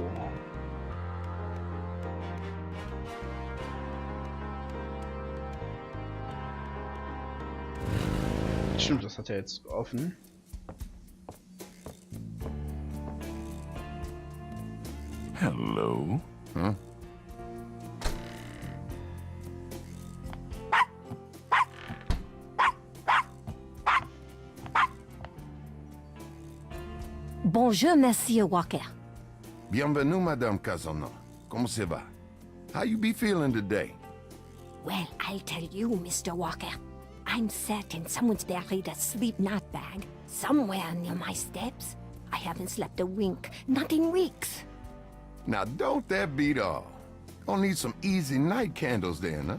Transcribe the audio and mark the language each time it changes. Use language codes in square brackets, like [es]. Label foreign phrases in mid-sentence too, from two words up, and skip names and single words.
[de] Stimmt, das hat er jetzt offen. [en] Hello? Huh? [fr] Bonjour, Monsieur Walker. Bienvenue, Madame Casano. Comment ça va? [en] How you be feeling today? Well, I'll tell you, Mr. Walker. I'm certain someone's buried a sleep knot bag somewhere near my steps. I haven't slept a wink, not in weeks. Now don't that beat all? Gonna need some easy night candles then, huh?